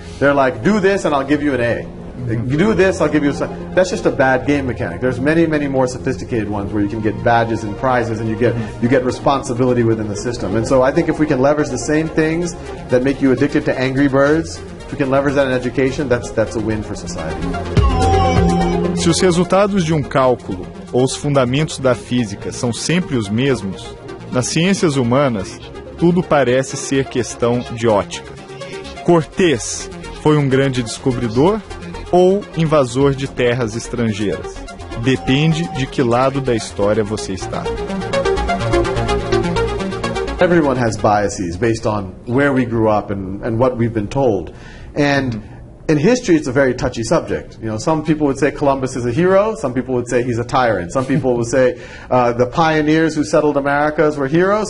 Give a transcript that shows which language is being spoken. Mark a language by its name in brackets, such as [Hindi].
[English] They're like, do this and I'll give you an A. Do this, I'll give you a... That's just a bad game mechanic. There's many, many more sophisticated ones where you can get badges and prizes and you get responsibility within the system. And so I think if we can leverage the same things that make you addicted to Angry Birds, if we can leverage that in education, that's a win for society. [Portuguese] Se os resultados de cálculo ou os fundamentos da física são sempre os mesmos, nas ciências humanas, tudo parece ser questão de ótica. Cortés foi grande descobridor ou invasor de terras estrangeiras? Depende de que lado da história você está. [English] Everyone has biases based on where we grew up and what we've been told. And in history, it's a very touchy subject. Some people would say Columbus is a hero. Some people would say he's a tyrant. Some people would say the pioneers who settled Americas were heroes.